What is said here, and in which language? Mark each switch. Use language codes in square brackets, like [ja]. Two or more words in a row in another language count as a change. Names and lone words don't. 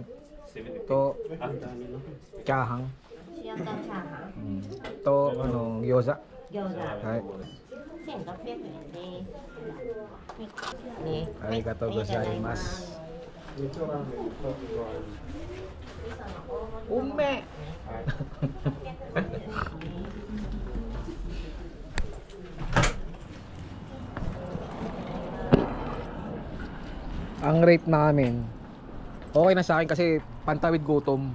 [tl] Ito chahang. [ja] 塩とチャーハン. [tl] Ito gyoza. [ja] Gyoza. はい。 1600円です。ね。ありがとうございます。Ume. [tl] Ang rate namin okay na sa akin kasi pantawid gutom.